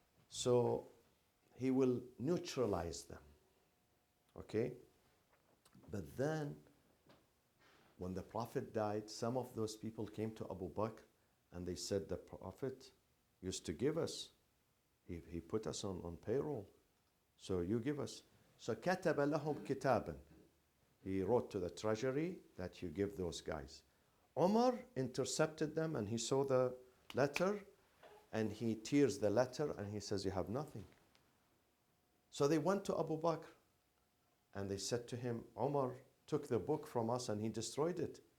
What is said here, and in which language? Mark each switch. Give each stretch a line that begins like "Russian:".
English: So he will neutralize them. Okay? But then, when the Prophet died, some of those people came to Abu Bakr and they said, the Prophet used to give us. He put us on payroll. So you give us.
Arabic: So كَتَبَ لَهُمْ كِتَابًا.
English: He wrote to the treasury that you give those guys. Umar intercepted them and he saw the letter and he tears the letter and he says, you have nothing. So they went to Abu Bakr and they said to him, Umar took the book from us and he destroyed it.